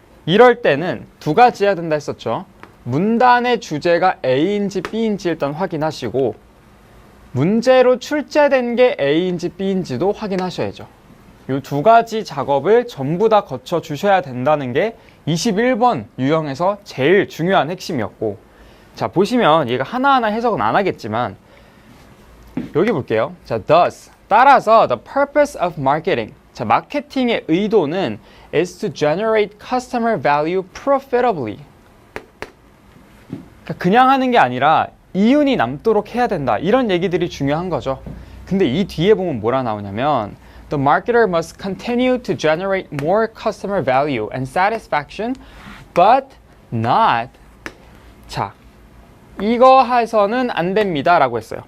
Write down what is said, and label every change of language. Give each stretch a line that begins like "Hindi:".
Korean: 이럴 때는 두 가지 해야 된다 했었죠. 문단의 주제가 A인지 B인지 일단 확인하시고, 문제로 출제된 게 A인지 B인지도 확인하셔야죠. 이 두 가지 작업을 전부 다 거쳐 주셔야 된다는 게 21번 유형에서 제일 중요한 핵심이었고, 자, 보시면 얘가 하나하나 해석은 안 하겠지만 여기 볼게요. 자,
English: thus
Korean: 따라서
English: the purpose of marketing,
Korean: 자, 마케팅의 의도는
English: is to generate customer value profitably.
Korean: 그냥 하는 게 아니라 이윤이 남도록 해야 된다, 이런 얘기들이 중요한 거죠. 근데 이 뒤에 보면 뭐라 나오냐면
English: the marketer must continue to generate more customer value and satisfaction but not,
Korean: 자, 이거 해서는 안 됩니다 라고 했어요.